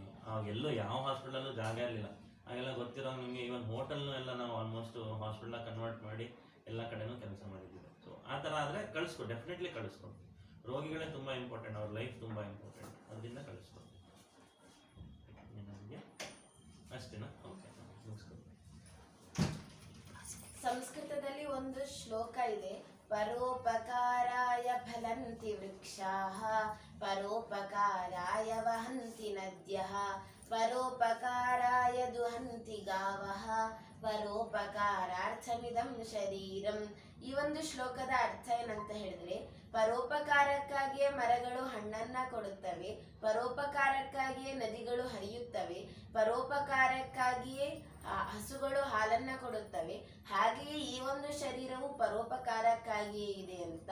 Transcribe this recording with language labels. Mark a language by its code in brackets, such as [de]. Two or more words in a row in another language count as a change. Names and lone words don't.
[kn] ಅವಾಗೆಲ್ಲೂ ಯಾವ ಹಾಸ್ಪಿಟಲಲ್ಲೂ ಜಾಗ ಇರಲಿಲ್ಲ. ಹಾಗೆಲ್ಲ ಗೊತ್ತಿರೋ ನಿಮಗೆ, ಇವನ್ ಹೋಟೆಲ್ನು ಎಲ್ಲ ನಾವು [en] almost hospital convert [kn] ಮಾಡಿ ಎಲ್ಲ ಕಡೆನೂ ಕೆಲಸ ಮಾಡಿದ್ದೀವಿ. ಸೊ ಆ ಥರ ಆದರೆ ಡೆಫಿನೆಟ್ಲಿ ಕಳಿಸ್ಕೊಡು. ರೋಗಿಗಳೇ ತುಂಬ ಇಂಪಾರ್ಟೆಂಟ್, ಅವ್ರ ಲೈಫ್ ತುಂಬ ಇಂಪಾರ್ಟೆಂಟ್, ಅದರಿಂದ ಕಳಿಸ್ಕೊಡು. ನನಗೆ ಅಷ್ಟೇನಾ? ಓಕೆ, ಮುಗಿಸ್ಕೊಡು. ಸಂಸ್ಕೃತದಲ್ಲಿ ಒಂದು ಶ್ಲೋಕ ಇದೆ, [sa] ಪರೋಪಕಾರಾಯ ಫಲಂತಿ ವೃಕ್ಷಾಃ, ಪರೋಪಕಾರಾಯ ವಹಂತಿ ನದ್ಯಃ, ಪರೋಪಕಾರಾಯ ದುಹಂತಿ ಗಾವಃ, ಪರೋಪಕಾರಾರ್ಥಮಿದಂ ಶರೀರಂ. [kn] ಈ ಒಂದು ಶ್ಲೋಕದ ಅರ್ಥ ಏನಂತ ಹೇಳಿದ್ರೆ, ಪರೋಪಕಾರಕ್ಕಾಗಿಯೇ ಮರಗಳು ಹಣ್ಣನ್ನ ಕೊಡುತ್ತವೆ, ಪರೋಪಕಾರಕ್ಕಾಗಿಯೇ ನದಿಗಳು ಹರಿಯುತ್ತವೆ, ಪರೋಪಕಾರಕ್ಕಾಗಿಯೇ ಹಸುಗಳು ಹಾಲನ್ನ ಕೊಡುತ್ತವೆ, ಹಾಗೆಯೇ ಈ ಒಂದು ಶರೀರವು ಪರೋಪಕಾರಕ್ಕಾಗಿಯೇ ಇದೆ ಅಂತ.